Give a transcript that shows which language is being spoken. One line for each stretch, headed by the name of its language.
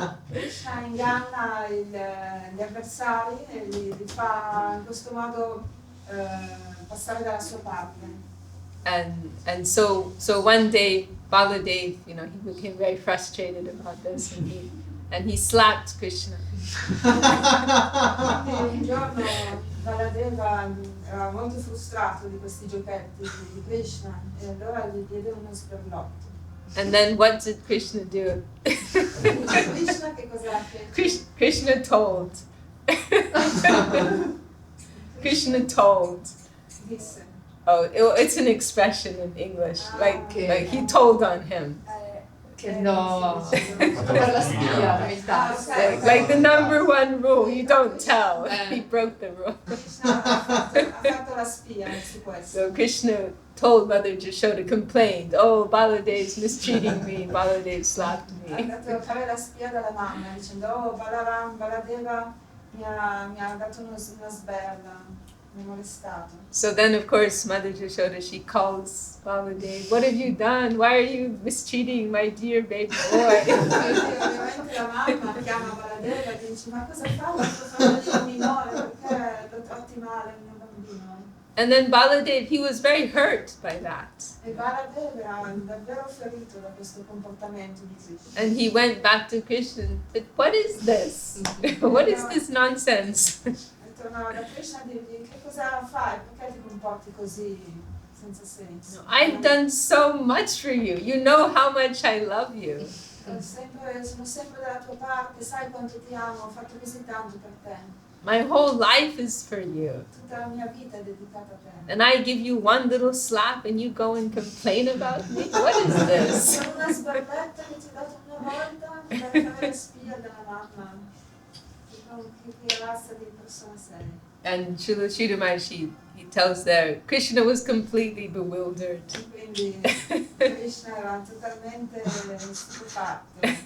Italian: Krishna inganna gli avversari e li fa in questo modo passare dalla sua parte.
English: And so one day Baladeva, he became very frustrated about this, and he slapped Krishna.
Italian: Un giorno Baladeva era molto frustrato di questi giochetti di Krishna e allora gli diede uno sberlotto.
English: And then what did Krishna do?
Italian: Krishna che cosa fece?
English: Krishna told. Krishna told.
Italian: Disse.
English: Oh, it's an expression in English. Like he told on him.
Italian: No. Per la spia, la verità.
English: Like the number one rule, you don't tell. He broke the rule.
Italian: Krishna ha fatto la spia su questo.
English: So Krishna told Mother Jashoda, complained, oh, Baladev's mistreating me, Baladev slapped
Italian: Ha
English: me.
Italian: dato a fare la spia dalla mamma dicendo oh Baladeva mi ha dato una sberla, mi ha molestato.
English: So then, of course, Mother Jashoda, she calls Baladev, what have you done? Why are you mistreating my dear baby boy?
Italian: Quindi ovviamente la mamma chiama Baladeva e dice ma cosa fa il tuo fratello minore, perché lo tratti male il mio bambino?
English: And then Baladev, he was very hurt by that.
Italian: E Baladeva era davvero ferito da questo comportamento di Krishna.
English: And he went back to Krishna and said, what is this? What is this nonsense?
Italian: E tornava da Krishna e dirgli che cosa fai? Perché ti comporti così senza senso?
English: I've done so much for you. You know how much I love you.
Italian: Sono sempre dalla tua parte, sai quanto ti amo, ho fatto così tanto per te.
English: My whole life is for you.
Italian: Tutta la mia vita è dedicata a te.
English: And I give you one little slap and you go and complain about me? What is this?
Italian: Con una sberletta che ti ho dato una volta per fare la spia della mamma. Che razza di persona sei?
English: And Srila Sridhar, he tells there, Krishna was completely bewildered.
Italian: Quindi Krishna era totalmente stupefatto.